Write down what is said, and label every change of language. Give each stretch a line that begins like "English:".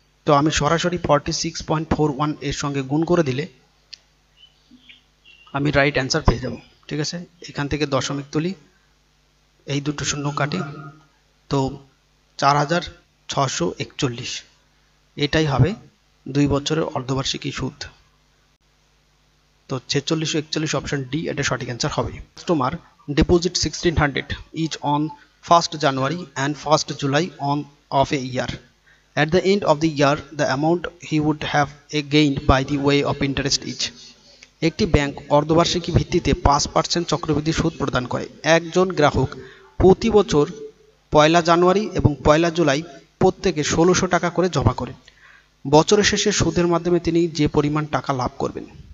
Bangla: তো আমি সরাসরি 46.41 এর সঙ্গে গুণ করে দিলে আমি রাইট অ্যান্সার পেয়ে যাব। ঠিক আছে, এখান থেকে দশমিক তুলি, এই দুটো শূন্য কাটি, তো 4,641, এটাই হবে 2 বছরের অর্ধবার্ষিকী সুদ। তো 4641 অপশন ডি এটা সঠিক অ্যান্সার হবে।
English: Customer deposit 1600 each on 1st January and 1st July of a year. At the end of the year, the amount he would have gained by the way of interest each.
Bangla: একটি bank অর্ধবার্ষিকী ভিত্তিতে 5% চক্রবৃদ্ধি সুদ প্রদান করে। একজন গ্রাহক প্রতি বছর 1 জানুয়ারি এবং 1 জুলাই প্রত্যেকে 1600 টাকা করে জমা করেন। বছরের শেষে সুদের মাধ্যমে তিনি যে পরিমাণ টাকা লাভ করবেন।